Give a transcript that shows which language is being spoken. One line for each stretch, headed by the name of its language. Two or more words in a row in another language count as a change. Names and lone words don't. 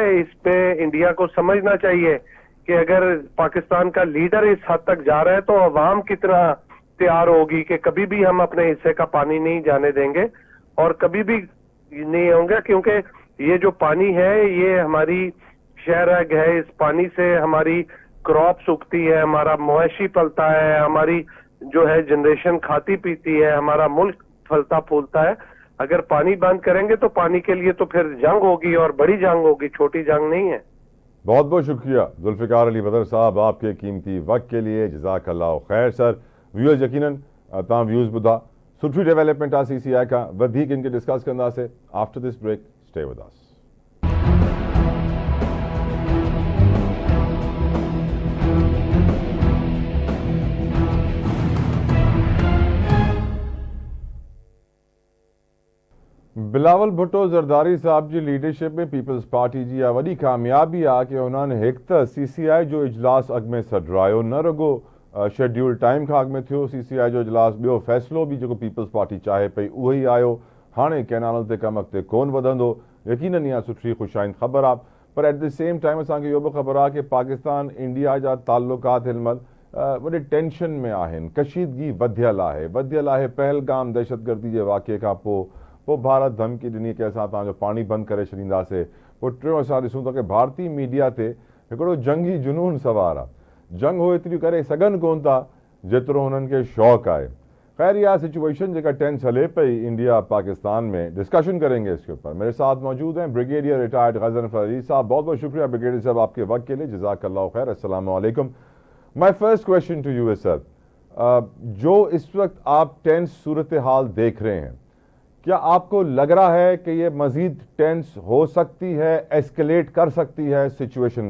Urdu: اس پہ انڈیا کو سمجھنا چاہیے کہ اگر پاکستان کا لیڈر اس حد تک جا رہا ہے تو عوام کتنا تیار ہوگی کہ کبھی بھی ہم اپنے حصے کا پانی نہیں جانے دیں گے اور کبھی بھی نہیں ہوں گے، کیونکہ یہ جو پانی ہے یہ ہماری شہر ہے، اس پانی سے ہماری کراپس اگتی ہے، ہمارا مویشی پلتا ہے، ہماری جو ہے جنریشن کھاتی پیتی ہے، ہمارا ملک پھلتا پھولتا ہے. اگر پانی بند کریں گے تو پانی کے لیے تو پھر جنگ ہوگی اور بڑی جنگ ہوگی، چھوٹی جنگ نہیں ہے. بہت بہت شکریہ ذوالفقار علی بدر صاحب آپ کے قیمتی وقت کے لیے.
Arabic: جزاك الله خير.
Sindhi: सर, व्यूअर्स यकीनन तव्हां व्यूज़ ॿुधा सुठी डेवलपमेंट आहे CCI खां वधीक इनके डिस्कस कंदासीं।
English: After this break stay with us.
Sindhi: बिलावल भुट्टो ज़रदारी साहब जी लीडरशिप में पीपल्स पार्टी जी आ वॾी कामयाबी आहे कि उन्होंने हिकु त CCI जो इजलास अॻु में सॾरायो, न रुगो
English: schedule time
Sindhi: खां अॻु में थियो CCI जो इजलास, ॿियो फ़ैसिलो बि जेको पीपल्स पार्टी चाहे पई उहो ई आयो। हाणे कैनाल ते कमु अॻिते कोन वधंदो, यकीनन इहा सुठी ख़ुशाइंद ख़बर आहे। पर
English: at the same time
Sindhi: असांखे इहो बि ख़बर आहे कि पाकिस्तान इंडिया जा ताल्लुकात हिनमहिल वॾे टेंशन में आहिनि, कशीदगी वधियल आहे। पहलगाम दहशतगर्दी जे वाक़े खां पोइ भारत धमकी ॾिनी कि असां तव्हांजो पाणी बंदि करे छॾींदासीं। पोइ टियों असां ॾिसूं था कि भारतीय मीडिया ते हिकिड़ो जंगी जुनून सवार आहे। जंग हो एतिरियूं करे सघनि कोन था जेतिरो हुननि खे शौक़ु आहे। खैर, इहा सिचुएशन जेका टेंस हले पई इंडिया पाकिस्तान में,
Urdu: ڈسکشن کریں گے اس کے اوپر. میرے ساتھ موجود ہیں بریگیڈیئر ریٹائرڈ غضنفر علی صاحب۔ بہت بہت شکریہ بریگیڈیئر صاحب آپ کے وقت کے لیے.
Arabic: جزاك الله خير۔ السلام عليكم.
English: my first question to you
Urdu: ہے سر، جو اس وقت آپ ٹینس صورت حال دیکھ رہے ہیں، کیا آپ کو لگ رہا ہے کہ یہ مزید ٹینس ہو سکتی ہے، ایسکیلیٹ کر سکتی ہے سچویشن?